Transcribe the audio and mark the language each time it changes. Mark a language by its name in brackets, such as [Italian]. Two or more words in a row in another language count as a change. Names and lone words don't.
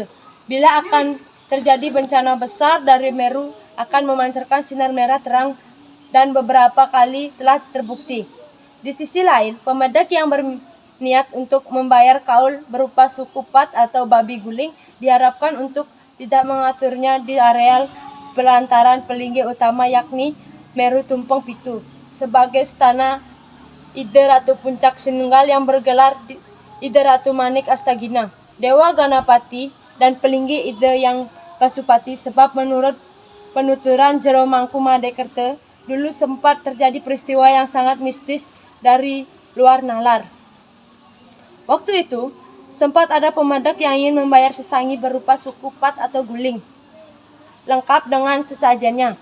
[Indonesian] Bila akan terjadi bencana besar, dari Meru akan memancarkan sinar merah terang dan beberapa kali telah terbukti. Di sisi lain, pemedek yang berniat untuk membayar kaul berupa suku Pat atau babi guling diharapkan untuk tidak mengaturnya di areal pelantaran Pelinggi utama yakni Meru Tumpeng Pitu sebagai stana Ide Ratu Puncak Sinunggal yang bergelar Ide Ratu Manik Astagina, Dewa Ganapati, dan Pelinggi Ide yang Pasupati, sebab menurut penuturan Jero Mangku Madekerta dulu sempat terjadi peristiwa yang sangat mistis dari luar nalar. Waktu itu, sempat ada pemedek yang ingin membayar sesangi berupa suku Pat atau guling, lengkap dengan sesajennya.